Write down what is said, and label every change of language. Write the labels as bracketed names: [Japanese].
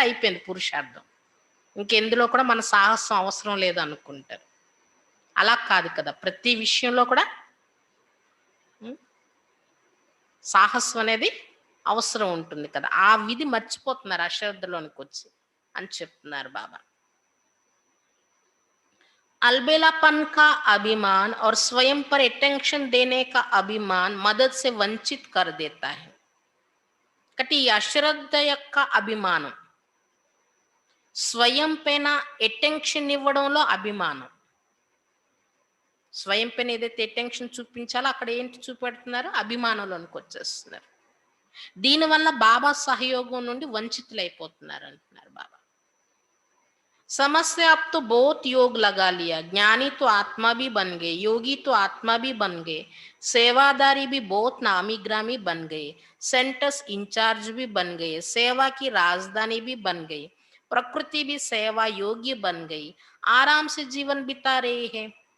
[Telugu] అయిపోయింది పురుషార్థం. ఇంకెందులో కూడా మన సాహసం అవసరం లేదనుకుంటారు. అలా కాదు కదా! ప్రతి విషయంలో కూడా హ్మ్. సాహసం అనేది అవసరం ఉంటుంది కదా! ఆ విధి మర్చిపోతున్నారు అశ్రద్ధలోనికొచ్చి అని చెప్తున్నారు బాబా. [Hindi] अलबेलापन का अभिमान और स्वयं पर अटेंशन देने का अभिमान मदद से वंचित कर देता है. [Telugu] కాబట్టి ఈ అశ్రద్ధ యొక్క అభిమానం, స్వయం పైన అటెన్షన్ ఇవ్వడంలో అభిమానం. స్వయం పైన ఏదైతే అటెన్షన్ చూపించాలో అక్కడ ఏంటి చూపెడుతున్నారు? అభిమానంలోనికి వచ్చేస్తున్నారు. దీనివల్ల బాబా సహయోగం నుండి వంచితులైపోతున్నారు అంటున్నారు బాబా. [Hindi] समझ से अब तो बहुत योग लगा लिया, ज्ञानी तो आत्मा भी बन गए, योगी तो आत्मा भी बन गए, सेवादारी भी बहुत नामी ग्रामी बन गए, सेंटर्स इंचार्ज भी बन गए, सेवा की राजधानी भी बन गई, प्रकृति भी सेवा योग्य बन गई, आराम से जीवन बिता रहे हैं.